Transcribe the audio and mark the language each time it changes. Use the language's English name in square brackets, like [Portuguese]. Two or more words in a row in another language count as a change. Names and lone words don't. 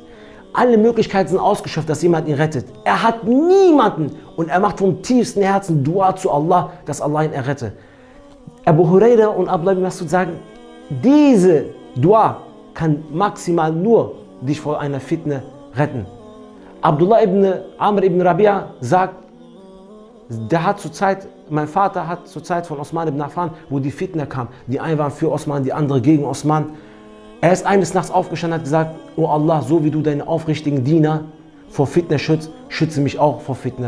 [German] Alle Möglichkeiten sind ausgeschöpft, dass jemand ihn rettet. Er hat niemanden und er macht vom tiefsten Herzen Dua zu Allah, dass Allah ihn errette. Abu Huraira und Abdullah ibn Mas'ud sagen, diese Dua kann maximal nur dich vor einer Fitne retten. Abdullah ibn Amr ibn Rabi'a sagt, der hat zur Zeit, mein Vater hat zur Zeit von Osman ibn Affan, wo die Fitne kam, die einen waren für Osman, die andere gegen Osman. Er ist eines Nachts aufgestanden und hat gesagt, oh Allah, so wie du deinen aufrichtigen Diener vor Fitne schützt, schütze mich auch vor Fitne.